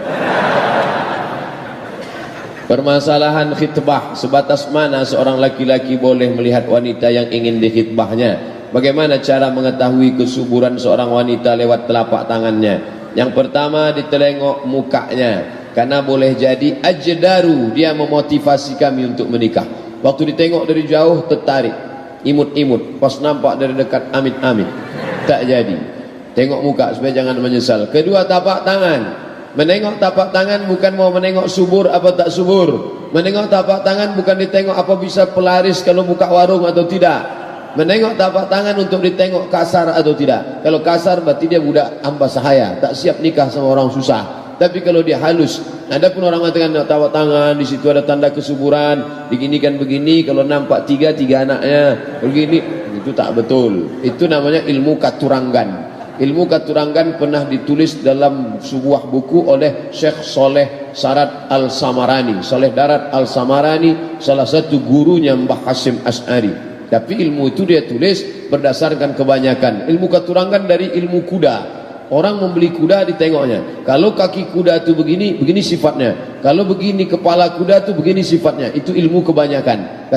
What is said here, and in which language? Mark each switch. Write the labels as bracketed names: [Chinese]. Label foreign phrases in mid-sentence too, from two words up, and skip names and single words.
[Indonesian] Permasalahan khitbah, sebatas mana seorang laki-laki boleh melihat wanita yang ingin dikhitbahnya? Bagaimana cara mengetahui kesuburan seorang wanita lewat telapak tangannya? Yang pertama, ditelengok mukanya, karena boleh jadi ajdaru, dia memotivasi kami untuk menikah. Waktu ditengok dari jauh tertarik, imut-imut, pas nampak dari dekat amit-amit, tak jadi. Tengok muka supaya jangan menyesal. Kedua, tapak tangan. Menengok tapak tangan bukan mau menengok subur apa tak subur. Menengok tapak tangan bukan ditengok apa bisa pelaris kalau buka warung atau tidak. Menengok tapak tangan untuk ditengok kasar atau tidak. Kalau kasar berarti dia budak hamba sahaya, tak siap nikah sama orang susah. Tapi kalau dia halus, ada pun orang mengatakan tapak tangan di situ ada tanda kesuburan, diginikan begini, kalau nampak tiga anaknya begini, itu tak betul. Itu namanya ilmu katurangan. Ilmu katurangan pernah ditulis dalam sebuah buku oleh Syekh Soleh Sarat Al-Samarani. Soleh Darat Al-Samarani, salah satu gurunya Mbah Hasim As'ari. Tapi ilmu itu dia tulis berdasarkan kebanyakan. Ilmu katurangan dari ilmu kuda. Orang membeli kuda ditengoknya. Kalau kaki kuda itu begini, begini sifatnya. Kalau begini kepala kuda itu begini sifatnya. Itu ilmu kebanyakan.